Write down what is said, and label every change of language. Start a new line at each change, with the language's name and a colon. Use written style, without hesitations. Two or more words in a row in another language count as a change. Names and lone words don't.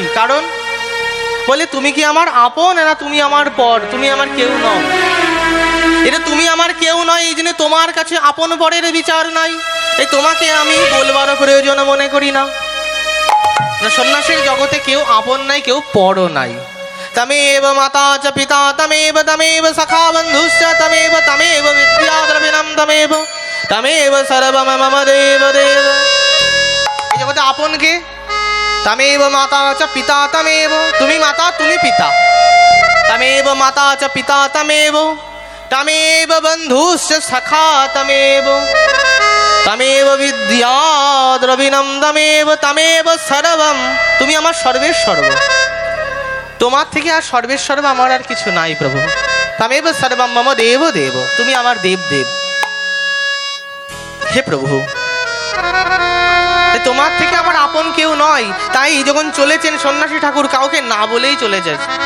Bangla: কারণ বলে তুমি কি আমার আপন না তুমি আমার পর, তুমি আমার কেউ নও। এটা তুমি আমার কেউ নয়, এই জন্য তোমার কাছে আপন পরের বিচার নাই। এই তোমাকে আমি বলবারও প্রয়োজন মনে করি না। সন্ন্যাসীর জগতে কেউ আপন নাই, কেউ পরও নাই।
Sanskrit: তমেব মাতা চ পিতা তমেব তমেব সখা বন্ধুশ্চ তমেব তমেব বিদ্যা দ্রবিণম তমেব তমেব সর্বম মম দেব দেব।
Bangla: এই জগতে আপন কে?
Sanskrit: তমেব মাতা চ পিতা তমেব,
Bangla: তুমি মাতা তুমি পিতা।
Sanskrit: তমেব মাতা চ পিতা তমেব, তমেব বন্ধুশ্চ সখা তমেব, তমেব বিদ্যা দ্রবিণম তমেব, তমেব সর্বম,
Bangla: তুমি আমার সর্বের সর্ব। তোমার থেকে আর সর্বের সর্ব আমার আর কিছু নাই প্রভু।
Sanskrit: তমেব সর্বম মম দেব দেব,
Bangla: তুমি আমার দেব দেব। হে প্রভু, তোমার থেকে আমার আপন কেউ নয়, তাই যখন চলেছেন সন্ন্যাসী ঠাকুর কাউকে না বলেই চলে যায়।